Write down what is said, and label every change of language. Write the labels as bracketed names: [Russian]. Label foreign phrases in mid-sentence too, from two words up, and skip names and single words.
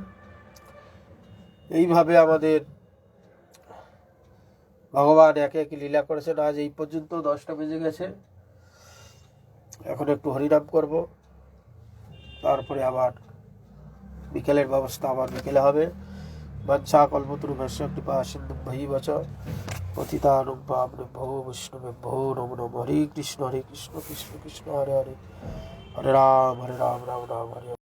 [Bangla] এইভাবে আমাদের ভগবান একে একে লীলা করেছেন। আজ এই পর্যন্ত 10টা বেজে গেছে। এখন একটু হরিনাম করব, তারপরে আবার বিকেলের ব্যবস্থা আবার বিকেলে হবে। [Sanskrit] বাঞ্ছা কল্পতরুভ্যশ্চ কৃপা সিন্ধুম বহিবচ পতিতানাং পাবনেভ্যো বৈষ্ণবেভ্যো নমো নমঃ। হরে কৃষ্ণ কৃষ্ণ কৃষ্ণ হরে হরে, হরে রাম রাম রাম হরে।